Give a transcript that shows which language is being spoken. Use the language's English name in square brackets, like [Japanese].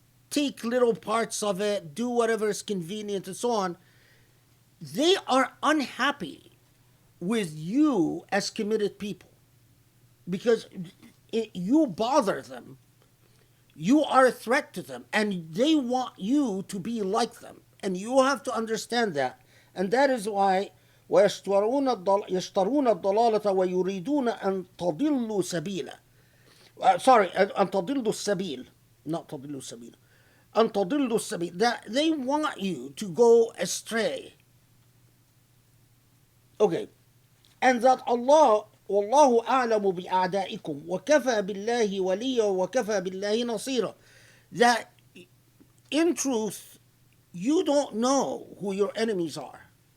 [English] take little parts of it, do whatever is convenient and so on, they are unhappy with you as committed people because you bother them. You are a threat to them, and they want you to be like them. And you have to understand that. And that is why [Arabic] وَيَشْتَرُونَ الضَّلَالَةَ وَيُرِيدُونَ أَن تَضِلُّوا سَبِيلًا. أن تضلوا السبيل, not تضلوا السبيل. أن تضلوا السبيل. [English] That they want you to go astray. Okay. And that Allah, [Arabic] وَاللَّهُ أَعْلَمُ بِأَعْدَائِكُمْ وَكَفَى بِاللَّهِ وَلِيًّا وَكَفَى بِاللَّهِ نَصِيرًا. [English] That in truth, you don't know who your enemies are.